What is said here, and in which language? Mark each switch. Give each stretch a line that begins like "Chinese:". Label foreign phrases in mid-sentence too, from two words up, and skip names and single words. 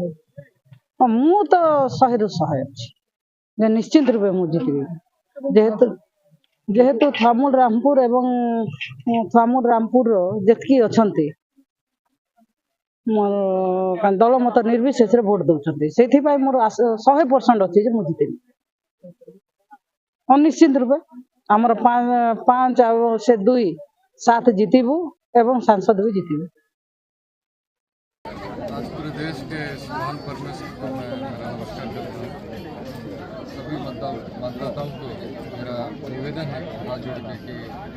Odia: ମୁଁ ତ 100ରୁ 100 ଅଛି ଯେ ନିଶ୍ଚିତ ରୂପେ ମୁଁ ଜିତିବି ଯେହେତୁ ଥାମୁଲ ରାମପୁର ଏବଂ ଥାମୁଲ ରାମପୁରର ଯେତିକି ଅଛନ୍ତି ମୋର ଦଳ ମତ ନିର୍ବିଶେଷରେ ଭୋଟ ଦଉଛନ୍ତି, ସେଇଥିପାଇଁ ମୋର 100% ଅଛି ଯେ ମୁଁ ଜିତିବି ନିଶ୍ଚିତ ରୂପେ। ଆମର 5 ଆଉ ସେ 2 7 ଜିତିବୁ ଏବଂ ସାଂସଦ ବି ଜିତିବୁ।
Hindi: आज पूरे देश के इस महान परमेश्वर को मैं मेरा नमस्कार करता हूँ। सभी मतदाताओं को मेरा निवेदन है हाथ जोड़ के कि